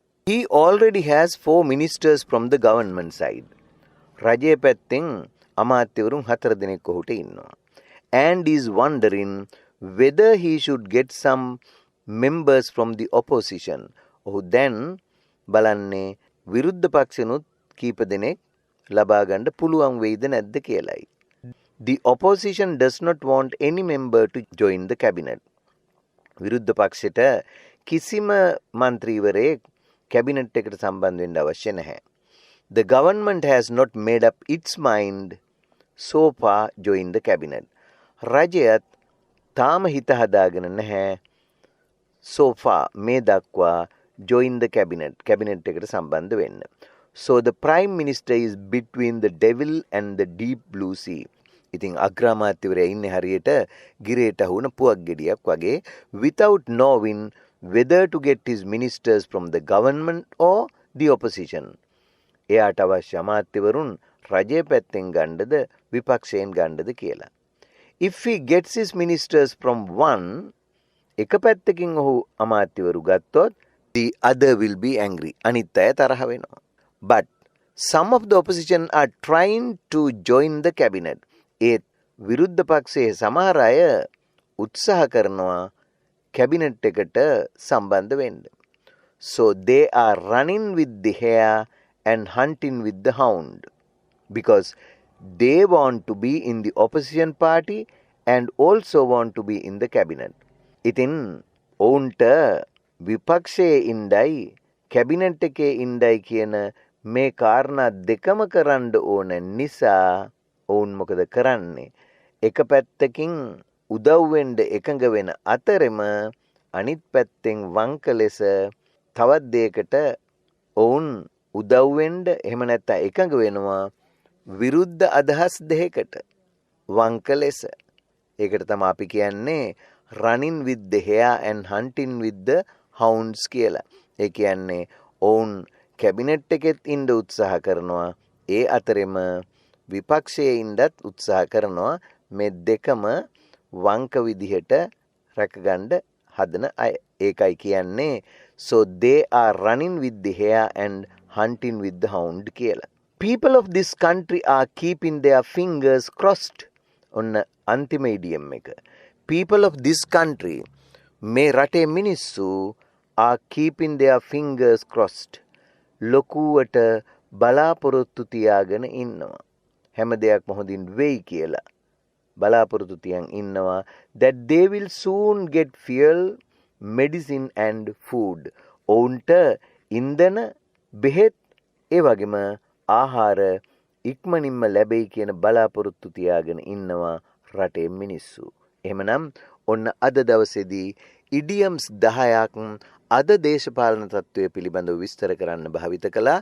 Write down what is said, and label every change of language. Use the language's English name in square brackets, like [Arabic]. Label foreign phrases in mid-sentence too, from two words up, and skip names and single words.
[English] He already has 4 ministers from the government side. [Sinhala] රජයේ පැත්තෙන් අමාත්‍යවරුන් 4 දෙනෙක් ඔහුට ඉන්නවා. [English] And is wondering whether he should get some members from the opposition. [Sinhala] ඔහු දැන් බලන්නේ විරුද්ධ පක්ෂෙනුත් කීප දෙනෙක් ලබා ගන්න පුළුවන් වෙයිද නැද්ද කියලායි. [English] The opposition does not want any member to join the cabinet. [Sinhala] විරුද්ධ පක්ෂයට කිසිම මන්ත්‍රීවරයෙක් කැබිනට් එකට සම්බන්ධ වෙන්න අවශ්‍ය නැහැ. [English] The government has not made up its mind so far join the cabinet. [Sinhala] රජයත් තාම හිත හදාගෙන නැහැ [English] so far [Sinhala] මේ දක්වා [English] join the cabinet [Sinhala] එකට සම්බන්ධ වෙන්න. [English] So the prime minister is between the devil and the deep blue sea. [Sinhala] ඉතින් අග්‍රාමාත්‍යවරයා ඉන්නේ හරියට ගිරේට අහුන පුවක් ගෙඩියක් වගේ [English] without knowing whether to get his ministers from the government or the opposition. [Sinhala] එයාට අවශ්‍ය අමාත්‍යවරුන් රජයේ පැත්තෙන් ගන්නද විපක්ෂයෙන් ගන්නද කියලා. [English] If he gets his ministers from one, [Sinhala] එක පැත්තකින් ඔහු අමාත්‍යවරු ගත්තොත් [English] the other will be angry. [Sinhala] අනිත් අය තරහ වෙනවා. [English] But some of the opposition are trying to join the cabinet. [Sinhala] ඒත් විරුද්ධ පක්ෂයේ සමහර අය උත්සාහ කරනවා කැබිනට් එකට සම්බන්ධ වෙන්න. [English] So they are running with the hare and hunting with the hound because they want to be in the opposition party and also want to be in the cabinet. [Sinhala] ඉතින් ඔවුන්ට විපක්ෂයේ ඉඳයි කැබිනට් එකේ ඉඳයි කියන මේ කාරණා දෙකම කරන්න ඕන නිසා ඔවුන් මොකද කරන්නේ? එක පැත්තකින් උදව් වෙන්න එකඟ වෙන අතරෙම අනිත් පැත්තෙන් වංක ලෙස තවත් දෙයකට ඔවුන් උදව් වෙන්න එහෙම නැත්නම් එකඟ වෙනවා විරුද්ධ අදහස් දෙකකට වංක ලෙස. ඒකට තමයි අපි කියන්නේ [English] running with the hare and hunting with the hounds කියලා. [Sinhala] ඒ කියන්නේ ඔවුන් කැබිනට් එකෙත් ඉන්න උත්සාහ කරනවා ඒ අතරෙම විපක්ෂයේ ඉන්නත් උත්සාහ කරනවා මේ දෙකම වංක විදිහට රැකගන්න හදන අය. ඒකයි කියන්නේ [English] so they are running with the hare and hunting with the hound කියලා. People of this country are keeping their fingers crossed. [Sinhala] ඔන්න අන්තිම idiom එක. [English] People of this country [Sinhala] මේ රටේ මිනිස්සු [English] are keeping their fingers crossed. [Sinhala] ලොකුවට බලාපොරොත්තු තියාගෙන ඉන්නවා. හැම දෙයක්ම හොඳින් වෙයි කියලා බලාපොරොත්තු තියන් ඉන්නවා [English] that they will soon get fuel, medicine and food. [Sinhala] ඔවුන්ට ඉන්ධන, බෙහෙත්, ඒ වගේම ආහාර ඉක්මනින්ම ලැබෙයි කියන බලාපොරොත්තු තියාගෙන ඉන්නවා රටේ මිනිස්සු. එහෙමනම් ඔන්න අද දවසේදී idioms 10ක් අද දේශපාලන තත්ත්වය පිළිබඳව විස්තර කරන්න භාවිත කළා.